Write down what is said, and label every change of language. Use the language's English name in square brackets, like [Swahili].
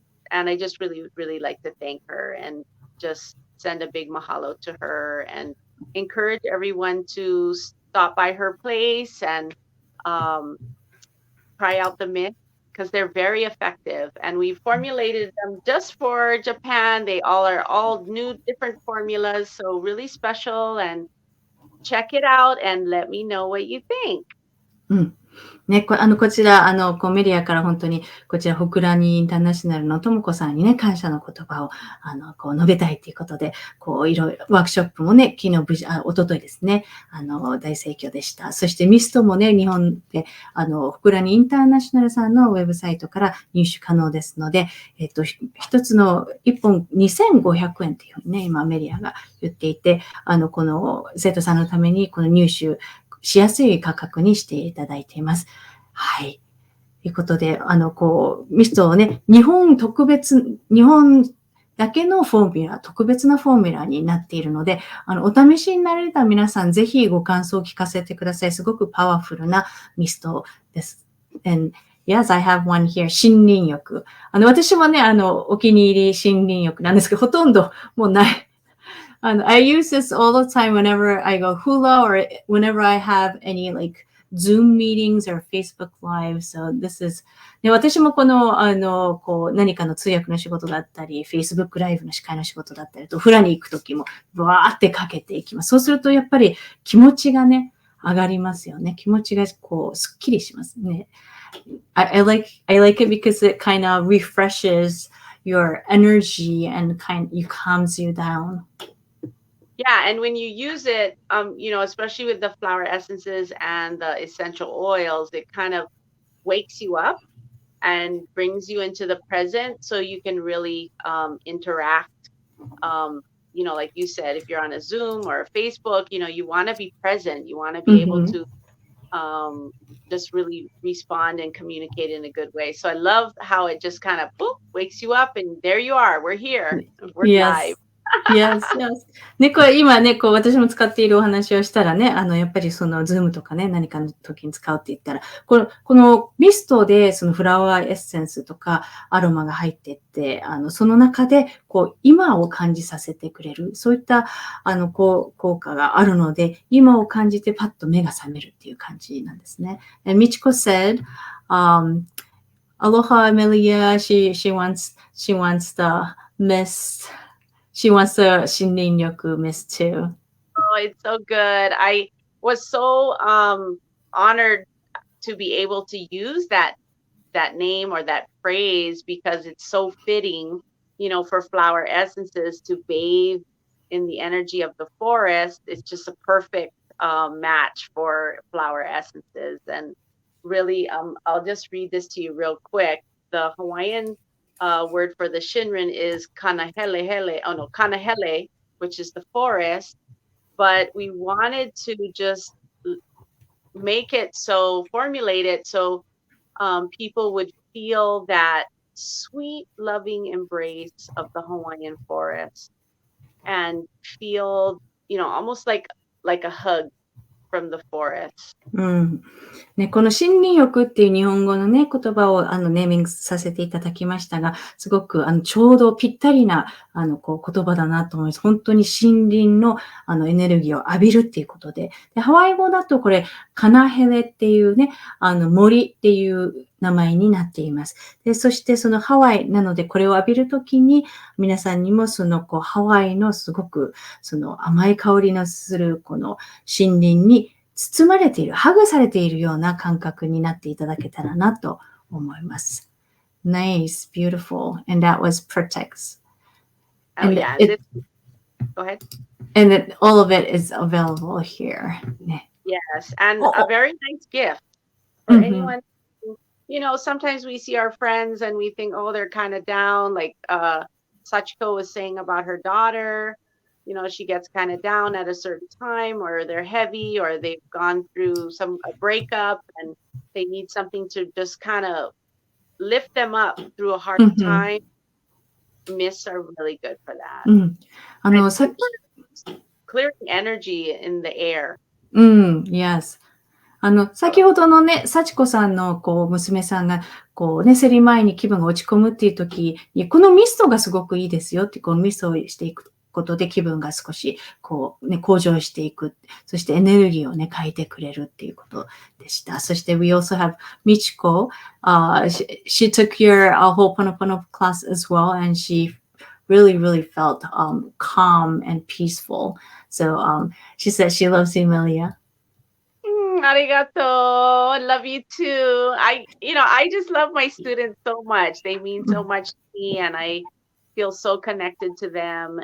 [English] And I just really, really like to thank her and just send a big mahalo to her, and encourage everyone to stop by her place and try out the mist, because they're very effective. And we formulated them just for Japan. They are all new, different formulas, so really special. And check it out and let me know what you think. [Japanese] ね、こちら、メディアから本当に、こちら、ホクラニインターナショナルのともこさんにね、感謝の言葉を、述べたいということで、いろいろ、ワークショップもね、昨日一昨日ですね、大盛況でした。そして、ミストもね、日本で、ホクラニインターナショナルさんのウェブサイトから入手可能ですので、一つの1本2500円っていうふうにね、今、メディアが言っていて、この生徒さんのために、この入手、しやすい価格にしていただいています。はい。ということで、ミストをね、日本だけのフォーミュラ、特別なフォーミュラになっているので、お試しになられた皆さん、ぜひご感想を聞かせてください。すごくパワフルなミストです。 [English] And yes, I have one here. 森林浴。 [Japanese] 私もね、お気に入り森林浴なんですけど、ほとんどもうない。 [English] I use this all the time whenever I go hula or whenever I have any like Zoom meetings or Facebook Live. So this is [Japanese] で私も何かの通訳の仕事だったり、Facebook ライブの司会の仕事だったりと、フラに行くときも、わーってかけていきます。そうすると、やっぱり気持ちがね、上がりますよね。気持ちがすっきりしますね。 [English] I like it because it kind of refreshes your energy and calms you down. Yeah, and when you use it, especially with the flower essences and the essential oils, it kind of wakes you up and brings you into the present so you can really interact. Like you said, if you're on a Zoom or a Facebook, you want to be present. You want to be able to just really respond and communicate in a good way. So I love how it just kind of wakes you up and there you are. We're here. We're live.Yes, yes. [Japanese] ね、これ今ね、私も使っているお話をしたらね、やっぱりズームとかね、何かの時に使うって言ったら、このミストでそのフラワーエッセンスとかアロマが入っていって、その中で、今を感じさせてくれる、そういった、効果があるので、今を感じてパッと目が覚めるっていう感じなんですね。 [English] And Michiko said, Aloha, Melia, she wants the mist.She wants the 森林浴 mist too. Oh, it's so good. I was so honored to be able to use that name or that phrase because it's so fitting, for flower essences to bathe in the energy of the forest. It's just a perfect match for flower essences. And really, I'll just read this to you real quick. The Hawaiian word for the Shinrin is kanahele, which is the forest. But we wanted to just formulate it so people would feel that sweet, loving embrace of the Hawaiian forest and feel, almost like a hug from the forest. [Japanese] ね、この森林浴っていう日本語のね、言葉をネーミングさせていただきましたが、すごくちょうどぴったりな言葉だなと思います。本当に森林のエネルギーを浴びるっていうことで、ハワイ語だとこれカナヘレっていうね、森っていう名前になっています。で、そしてそのハワイなのでこれを浴びるときに皆さんにもハワイのすごく甘い香りのするこの森林に包まれている、ハグされているような感覚になっていただけたらなと思います。 [English] Nice, beautiful, and that was Protects. Oh, yeah. Go ahead. And all of it is available here. Yes, and a very nice gift for anyone. Sometimes we see our friends and we think, oh, they're kind of down. Like Sachiko was saying about her daughter.She gets kind of down at a certain time, or they're heavy, or they've gone through a breakup and they need something to just kind of lift them up through a hard time. Mists are really good for that. Clearing energy in the air. Yes. [Japanese] 先ほどのね、幸子さんの娘さんがセリ前に気分が落ち込むっていう時に、このミストがすごくいいですよって、このミストをしていくことで気分が少し向上していく。そしてエネルギーをね、変えてくれるっていうことでした。そして [English] we also have Michiko. She took your Ho'oponopono class as well, and she really, really felt calm and peaceful. So she said she loves you, Melia. Arigato. I love you too. I just love my students so much. They mean so much to me, and I feel so connected to them.